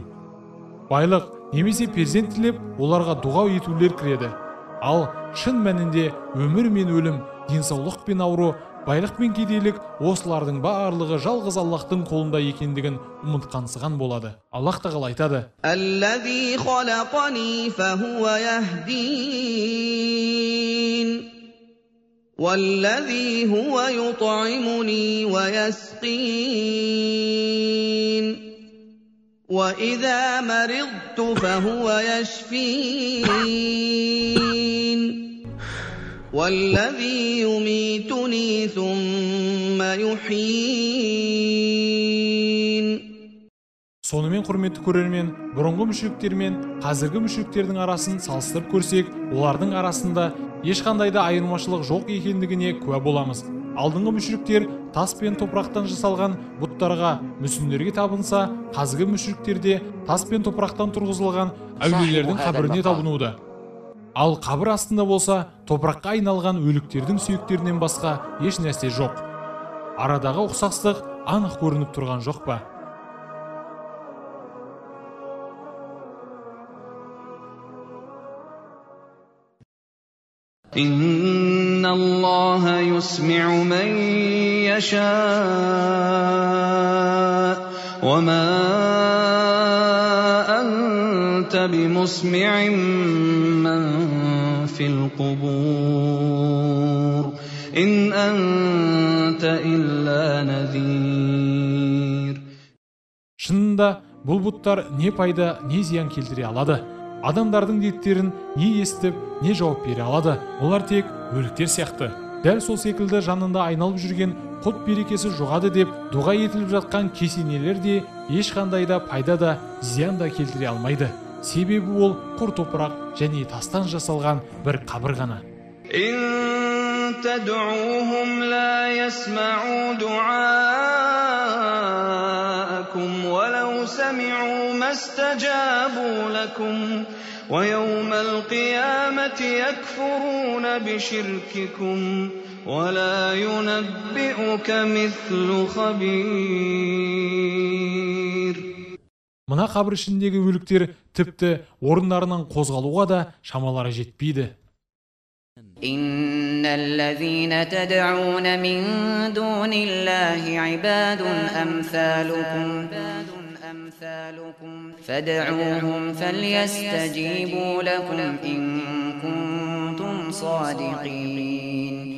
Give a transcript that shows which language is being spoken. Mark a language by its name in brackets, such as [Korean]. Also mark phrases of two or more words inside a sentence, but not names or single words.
[Kazakh] Байлық немесе перзент тілеп, оларға дұға етулер кіреді. Ал шын мәнінде өмір мен өлім, денсаулық пен ауру, байлық пен кедейлік осылардың барлығы жалғыз Аллахтың қолында екендігін ұмытқансыған болады. Аллах тағала айтады: [Arabic] الذي خلقني فهو يهدين والذي هو يطعمني ويسقين وإذا مرضت فهو يشفين والذي يميتني ثم يحيين. [Kazakh] Сонымен құрметті көрермен, бұрынғы мүшриктер мен қазіргі мүшриктердің арасын салыстырып көрсек, олардың арасында ешқандай да айырмашылық жоқ екендігіне куә боламыз. Алдыңғы мүшриктер тас пен топырақтан жасалған бұттарға, мүсіндерге табынса, қазіргі мүшриктерде тас пен топырақтан тұрғызылған әулиелердің қабіріне табынуда. Ал қабір астында болса, топыраққа айналған өліктердің сүйектерінен басқа еш нәрсе жоқ. Арадағы ұқсастық анық көрініп тұрған жоқ па? [Arabic] إن الله يسمع من يشاء وما أنت بمسمع من في القبور إن أنت إلا نذير. [Kazakh] Шынында бұл бұттар не пайда, не зиян келтіре алады? Адамдардың деттерін не естіп, не жауап бере алады? Олар тек өліктер сияқты. Дәл сол секілді жанында айналып жүрген құт берекесі жоғады деп дұға етіліп жатқан кесенелер де ешқандай да пайда да зиян да келтіре алмайды. Себебі ол құр топырақ және тастан жасалған бір қабір ғана. [Arabic] تدعوهم لا يسمعوا دعاءكم ولو سمعوا ما استجابوا لكم ويوم القيامة يكفرون بشرككم ولا ينبئك مثل خبير. [Kazakh] Мына қабір ішіндегі өліктер тіпті орындарынан қозғалуға да шамалары жетпейді. [Arabic] إن الذين تدعون من دون الله عباد أمثالكم فادعوهم فليستجيبوا لكم إن كنتم صادقين.